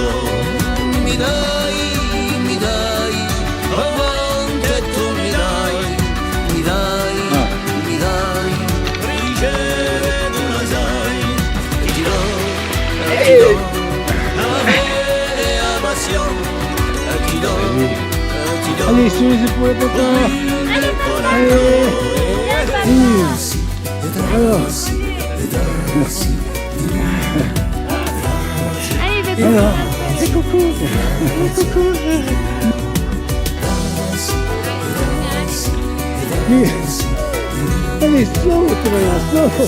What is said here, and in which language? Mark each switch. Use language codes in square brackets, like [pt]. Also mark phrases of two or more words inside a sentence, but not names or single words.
[it] Mi dai, avanti tu mi dai, ricevo una sai, ti do, avere la passione, ti do. [fr] Allez, sur les épaules, papa. Allez. Alors. Alors. C'est coucou. Coucou. Allez, saute, maintenant, saute.